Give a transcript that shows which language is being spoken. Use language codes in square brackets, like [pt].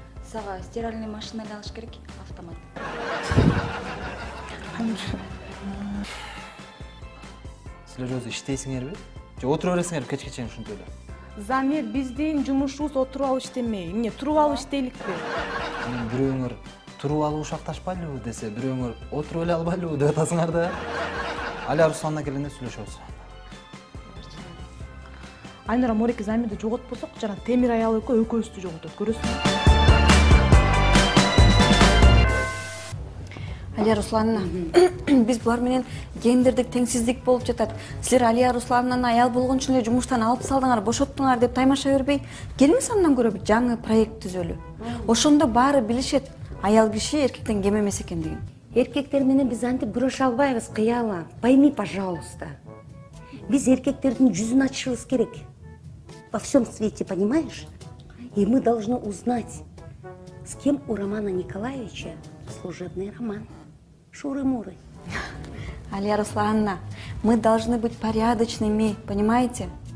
[ky] Сага [ru] стиральный машина [ky] алыш керек, автомат. Силер өзү иштейсиңерби? Же отура бересиңерби кечке чейин ушинтип эле? Замир, биздин жумушубуз отуруп алып иштемей. Эмне, туруп алып иштейликпи? Бирөөңөр туруп алып ушакташпайлыбы десе, бирөөңөр отуруп эле албайлыбы деп атасыңар да. Алия Русланна келгенде сүйлөшөбүз. Айнура Мореке Замирди жоготпосок, жана Темир аял экөөбүздү жоготот. Көрөсүң? Алия Русланна, биз булар менен гендердик теңсиздик болуп жатат. Силер Алия Русланнаны аял болгон үчүн эле жумуштан алып салдыңар, бошоттуңар деп таймаша бербей, келиңиз андан көрө бир жаңы проект түзөлү. Ошондо баары билишет, аял киши эркектен кем эмес экендигин. Эркектер менен биз антип бурыша албайбыз, кыяла. [ru] Пойми, пожалуйста. [ky] Биз эркектердин жүзүн ачышыбыз керек. [ru] Во всем свете, понимаешь? И мы должны узнать, с кем у Романа Николаевича служебный роман. Шуры-муры. Алия Русланна, мы должны быть порядочными, понимаете?